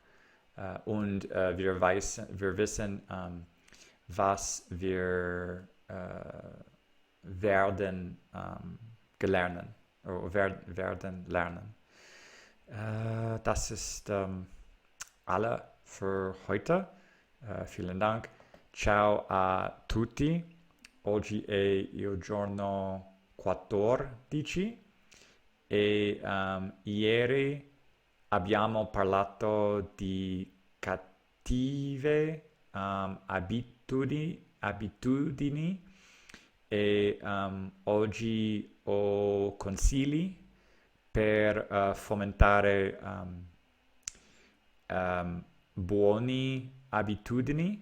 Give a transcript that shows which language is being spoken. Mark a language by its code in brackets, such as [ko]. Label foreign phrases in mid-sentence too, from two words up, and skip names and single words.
[de] Und wir wissen, was wir werden gelernt oder werden lernen. Das ist alle für heute. Vielen Dank. [it] Ciao a tutti. Oggi è il giorno 14 e ieri abbiamo parlato di cattive abitudini e oggi ho consigli per fomentare buone abitudini.